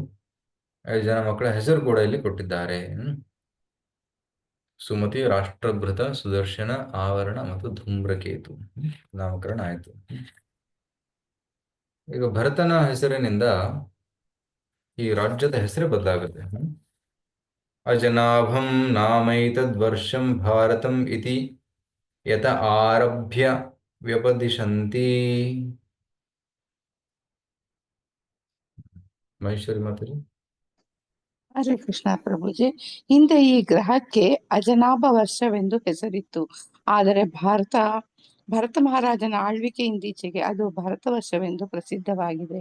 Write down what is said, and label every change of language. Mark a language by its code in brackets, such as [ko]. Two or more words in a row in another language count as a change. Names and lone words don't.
[kn] 5 ಜನ ಮಕ್ಕಳ ಹೆಸರು ಕೂಡ ಇಲ್ಲಿ ಕೊಟ್ಟಿದ್ದಾರೆ. ಸುಮತಿ, ರಾಷ್ಟ್ರಭೃತ, ಸುದರ್ಶನ, ಆವರಣ ಮತ್ತು ಧೂಮ್ರಕೇತು ನಾಮಕರಣ ಆಯಿತು. ಈಗ ಭರತನ ಹೆಸರಿನಿಂದ ಈ ರಾಜ್ಯದ ಹೆಸರೇ ಬದಲಾಗುತ್ತೆ. [sa] ಅಜನಾಭಂ ನಾಮೈತದ್ವರ್ಷಂ ಭಾರತಂ ಇತಿ ಯತ ಆರಭ್ಯ ವ್ಯಪದಿಶಂತಿ. [kn] ಮಹೇಶ್ವರಿ ಮಾತಾಡಿ. ಹರೇ ಕೃಷ್ಣ ಪ್ರಭುಜಿ. ಹಿಂದೆ ಈ ಗ್ರಹಕ್ಕೆ ಅಜನಾಭ ವರ್ಷವೆಂದು ಹೆಸರಿತ್ತು. ಆದರೆ ಭರತ ಮಹಾರಾಜನ ಆಳ್ವಿಕೆಯಿಂದೀಚೆಗೆ ಅದು ಭರತ ವರ್ಷವೆಂದು ಪ್ರಸಿದ್ಧವಾಗಿದೆ.